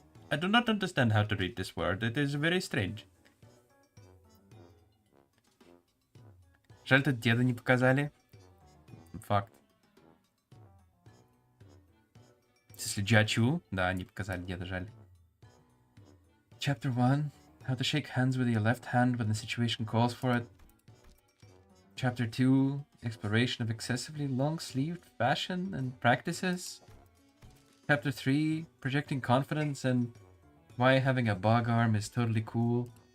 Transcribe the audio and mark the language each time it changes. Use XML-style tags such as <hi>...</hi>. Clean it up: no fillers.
<en>I do not understand how to read this word. It is very strange.</en> <ru>Жаль, тут деда не показали. Факт. Если Джачу, да, не показали деда, жаль.</ru> <en>Chapter 1. How to shake hands with your left hand when the situation calls for it. Chapter 2. Exploration of excessively long-sleeved fashion and practices. Chapter 3. Projecting confidence and why having a bog arm is totally cool.</en>